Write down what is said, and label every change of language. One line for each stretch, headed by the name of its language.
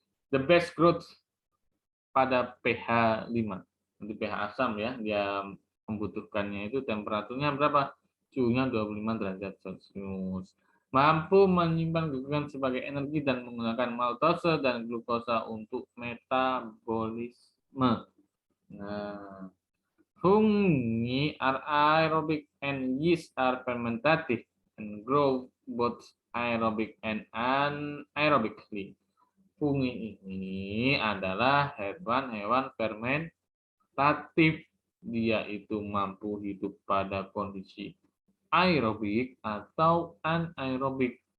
English: The best growth
Indonesian: pada
English: pH 5.
Indonesian: Nanti pH asam ya, dia membutuhkannya itu temperaturnya berapa? Suhunya 25 derajat Celcius. Mampu menyimpan glikogen sebagai energi dan menggunakan maltose dan glukosa untuk metabolisme.
English: Nah, fungi are aerobic and yeast are fermentative and grow both aerobic and anaerobically.
Indonesian: Fungi ini adalah hewan-hewan fermentatif. Dia itu mampu hidup pada kondisi aerobik atau anaerobik.